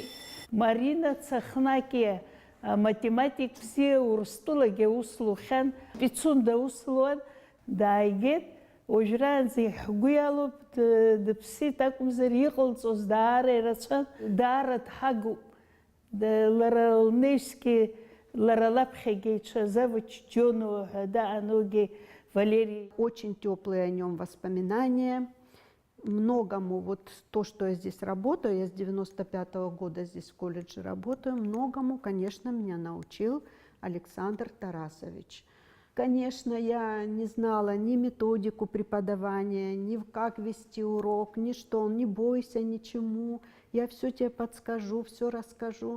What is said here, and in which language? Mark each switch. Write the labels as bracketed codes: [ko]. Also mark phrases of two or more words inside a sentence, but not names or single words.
[ab] Марина Цахнакиа математик бзиа, Урыстәылагьы аус лухьан, Пицунда аус луан, дааигеит. Уажәраанӡа ҳгәы иалоуп, дыԥсит акәымзар иҟалҵоз даара ирацәан, даара дҳагуп. Лара лнеҩсгьы, лара лаԥхьагьы Завуч Џьонова ҳәа даанугьы Валерий. [ru] Очень теплые о нем воспоминания. Многому, вот то, что я здесь работаю, я с 95-го года здесь в колледже работаю, многому, конечно, меня научил Александр Тарасович. Конечно, я не знала ни методику преподавания, ни как вести урок, ни что, не бойся ничему, я все тебе подскажу, все расскажу.